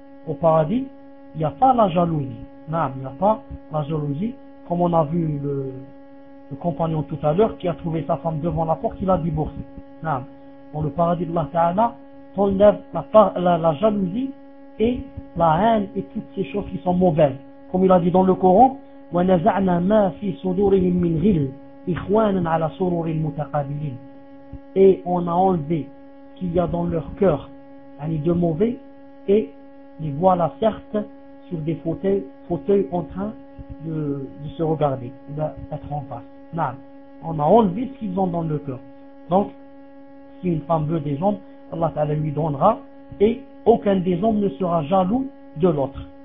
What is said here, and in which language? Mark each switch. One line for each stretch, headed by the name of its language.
French: Au paradis, il n'y a pas la jalousie. Non, il n'y a pas la jalousie. Comme on a vu le compagnon tout à l'heure qui a trouvé sa femme devant la porte, il a divorcé. Non. Dans le paradis de Allah Ta'ala, enlève la jalousie et la haine et toutes ces choses qui sont mauvaises.
Arabic: Comme il a dit dans le Coran, وَنَزَعْنَا مَا فِي صُدُورِهِمْ مِنْ غِلٍ إِخْوَانًا عَلَى صُرُورِ الْمُتَقَابِلِينَ.
French: Et on a enlevé ce qu'il y a dans leur cœur, de mauvais, et les voilà certes sur des fauteuils en train de se regarder, d'être en face. Non, on a enlevé ce qu'ils ont dans leur cœur. Donc, si une femme veut des hommes, Allah Ta'ala lui donnera, et aucun des hommes ne sera jaloux de l'autre.